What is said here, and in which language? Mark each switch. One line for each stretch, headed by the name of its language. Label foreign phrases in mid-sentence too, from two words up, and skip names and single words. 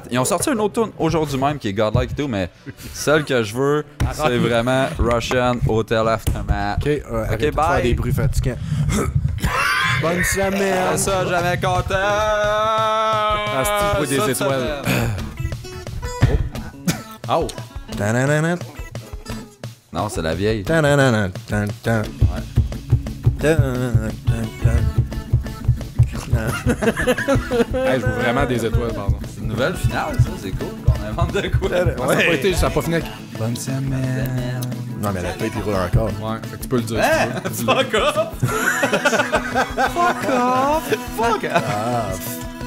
French: Ils ont sorti une autre tune aujourd'hui même qui est Godlike et tout, mais celle que je veux, c'est vraiment Russian Hotel Aftermath. Ok, arrête de bye. faire des bruits fatigants. Bonne semaine! C'est ça, jamais content! Ah, c'est-tu le bruit des Cette étoiles? semaine. Oh! Ta-na-na-na, Non, c'est la vieille. ta-na-na-na, tan-tan. Ta-na-na-na-tan-tan. Hey, je veux vraiment des étoiles, pardon. C'est une nouvelle finale, ça, c'est cool qu'on invente de quoi. Ça a pas fini avec... Bonne semaine! Non, mais la tête, il roule encore. Ouais, fait que tu peux le dire. si tu veux.
English: Fuck off! Fuck off! Fuck off!
French: Ah,